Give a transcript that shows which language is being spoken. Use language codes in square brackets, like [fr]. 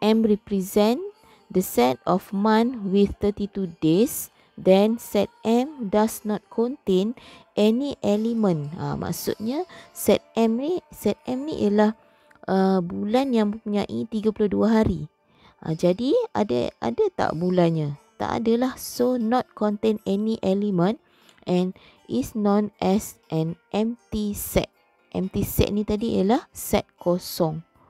[en] M represent the set of month with 32 days. Then set M does not contain any element. [ms] Maksudnya set M ni ialah bulan yang mempunyai 32 hari. Jadi ada tak bulannya? Tak adalah. [en] So not contain any element and is known as an empty set. [ms] Empty set ni tadi ialah set kosong.